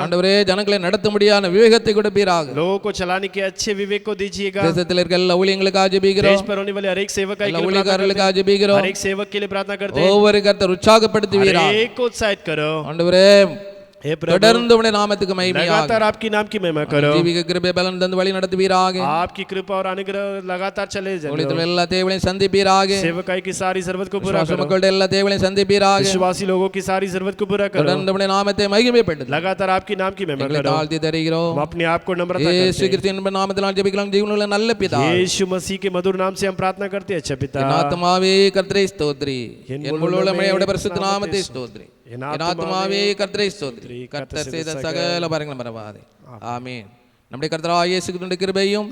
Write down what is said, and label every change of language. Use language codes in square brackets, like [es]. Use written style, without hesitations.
[ta] ஆண்டவரே ஜனங்களை நடத்த முடியாத விவேகத்தை கொடுப்பீராக. [hi] लोगों को चलाने के अच्छे विवेक को दीजिएगा। [ta] தேசத்தில் இருக்கிற எல்லா ஊழியங்களுக்காக [hi] देश [ta] ஜெபிக்கிறோம், [hi] पर होने वाले हर एक सेवक के [ta] எல்லா [hi] लिए प्रार्थना करते [ta] ஊழியக்காரர்களுக்காக [hi] हैं, [ta] ஜெபிக்கிறோம். [hi] हर एक सेवक के लिए प्रार्थना करते हैं, [ta] ஒவ்வொரு கர்த்தர் உற்சாகப்படுத்துவீராக. [hi] हर एक को उत्साहित करो। [ta] ஆண்டவரே [hi] हे प्रभु, [ta] தொடர்ந்து உம்முடைய நாமத்துக்கு மகிமையாக [hi] लगातार आपकी नाम की महिमा करो। [ta] ஜீவிக கிருபை பலன் தந்து வழி நடத்துவீராக. [hi] आपकी कृपा और अनुग्रह लगातार चले जाए। [ta] ஊழியத்தில் எல்லா தேவைகளையும் சந்திப்பீராக. [hi] सेवकाई की सारी जरूरत को पूरा [ta] விசுவாச [hi] करो। [ta] மக்களுடைய எல்லா தேவைகளையும் சந்திப்பீராக. [hi] विश्वासी लोगों की सारी जरूरत को पूरा करो। [ta] தொடர்ந்து உம்முடைய நாமத்தை மகிமைப்படுத்து. [hi] लगातार आपकी नाम की महिमा [ta] எங்களை [hi] करो। [ta] தாழ்த்தி தருகிறோம். [hi] हम अपने आप को नम्रता [ta] இயேசு [hi] करते [ta] கிறிஸ்துவின் நாமத்தினால் ஜெபிக்கலாம் ஜீவனுள்ள நல்ல பிதா. [hi] हैं। यीशु मसीह के मधुर नाम से हम प्रार्थना करते हैं। अच्छा पिता, [ta] என் ஆத்துமாவே கர்த்தரை ஸ்தோத்திரி, என் முழு உள்ளமே அவருடைய பரிசுத்த நாமத்தை ஸ்தோத்திரி. என் என் ஆத்துமாவே கர்த்தரை ஸ்தோத்திரி, கர்த்தர் செய்த சகல பாரங்களும் மறவாதே. ஆமென். நம்முடைய கர்த்தராகிய இயேசு கிறிஸ்துவின் கிருபையும்,